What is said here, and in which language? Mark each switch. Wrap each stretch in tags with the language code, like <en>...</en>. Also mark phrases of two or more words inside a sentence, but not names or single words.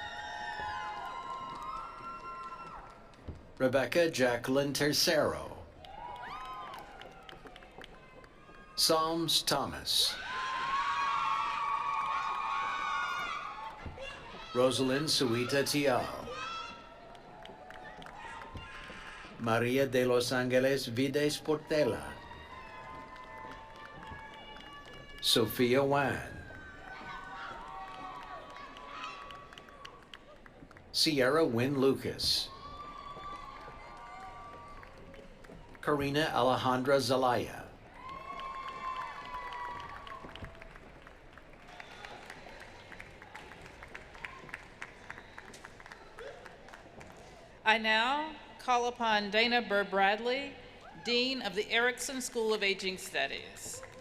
<en>Rebecca Jacqueline Tercero. Psalms Thomas. Rosalind Suita Tial. Maria de Los Angeles Vides Portela. Sophia Wan. Sierra Wynn Lucas. Karina Alejandra Zelaya. I now call upon Dana Burr Bradley, Dean of the Erickson School of Aging Studies.</en>